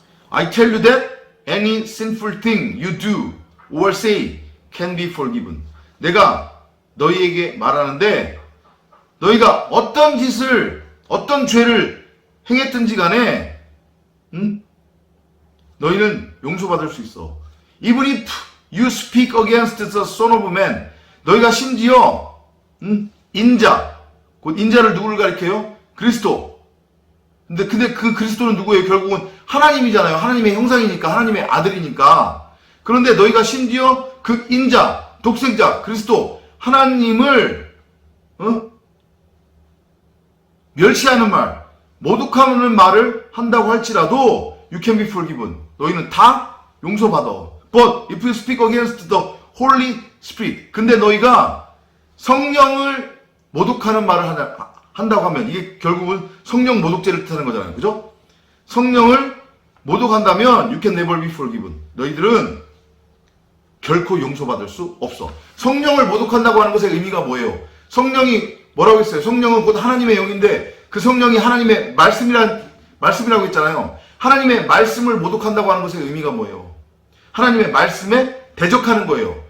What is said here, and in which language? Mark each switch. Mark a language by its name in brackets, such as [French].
[English] I tell you that any sinful thing you do or say can be forgiven. [Korean] 내가 너희에게 말하는데 너희가 어떤 죄를 행했든지 간에 너희는 용서받을 수 있어. [English] Even if you speak against the Son of Man. [Korean] 너희가 심지어 인자, 곧 인자를 누구를 가리켜요? 그리스도. 근데 그 그리스도는 누구예요? 결국은 하나님이잖아요. 하나님의 형상이니까, 하나님의 아들이니까. 그런데 너희가 심지어 그 인자, 독생자, 그리스도, 하나님을 멸시하는 말, 모독하는 말을 한다고 할지라도 [English] you can be forgiven. [Korean] 너희는 다 용서받아. [English] But if you speak against the Holy Spirit. [Korean] 근데 너희가 성령을 모독하는 말을 한다고 하면 이게 결국은 성령 모독죄를 뜻하는 거잖아요. 그죠? 성령을 모독한다면 [English] you can never be forgiven. [Korean] 너희들은 결코 용서받을 수 없어. 성령을 모독한다고 하는 것의 의미가 뭐예요? 성령이 뭐라고 했어요? 성령은 곧 하나님의 영인데 그 성령이 하나님의 말씀이라고 했잖아요. 하나님의 말씀을 모독한다고 하는 것의 의미가 뭐예요? 하나님의 말씀에 대적하는 거예요.